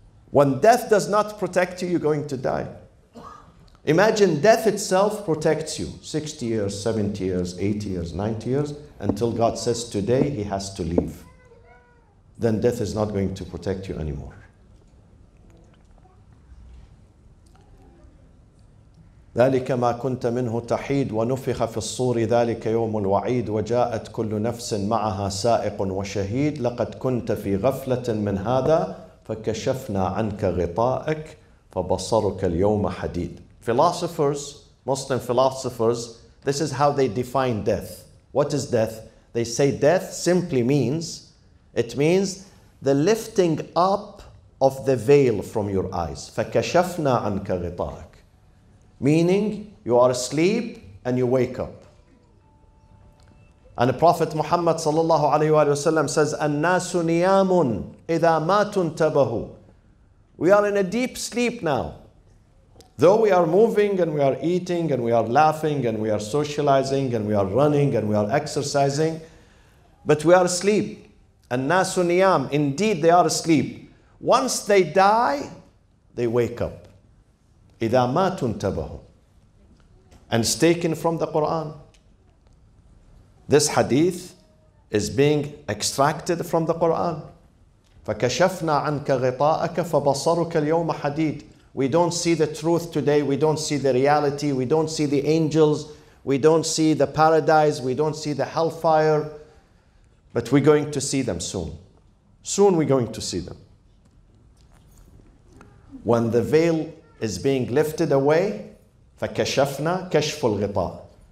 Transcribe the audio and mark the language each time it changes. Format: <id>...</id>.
<en>When death does not protect you, you're going to die. Imagine death itself protects you 60 years, 70 years, 80 years, 90 years, until God says today he has to leave. Then death is not going to protect you anymore.</en> <ar>ذلك ما كنت منه تحيد ونفخ في الصور ذلك يوم الوعيد وجاءت كل نفس معها سائق وشهيد لقد كنت في غفلة من هذا فكشفنا عنك غطاءك فبصرك اليوم حديد.</ar> <en>Philosophers, Muslim philosophers, this is how they define death. What is death? They say death simply means, it means the lifting up of the veil from your eyes.</en> <ar>فكشفنا عنك غطاءك.</ar> <en>Meaning, you are asleep and you wake up. And the Prophet Muhammad sallallahu alayhi wa sallam says,</en> <ar>الناس نيام إذا ماتوا انتبهوا.</ar> <en>We are in a deep sleep now. Though we are moving and we are eating and we are laughing and we are socializing and we are running and we are exercising, but we are asleep.</en> <ar>الناس نيام.</ar> <en>Indeed, they are asleep. Once they die, they wake up.</en> <ar>إذا ماتوا انتبهوا.</ar> <en>And it's taken from the Quran. This hadith is being extracted from the Quran.</en> <ar>فكشفنا عنك غطاءك فبصرك اليوم حديد.</ar> <en>We don't see the truth today. We don't see the reality. We don't see the angels. We don't see the paradise. We don't see the hellfire. But we're going to see them soon. Soon we're going to see them. When the veil is being lifted away,</en> <ar>فَكَشَفْنَا كَشْفُ الْغِطَاءِ.</ar>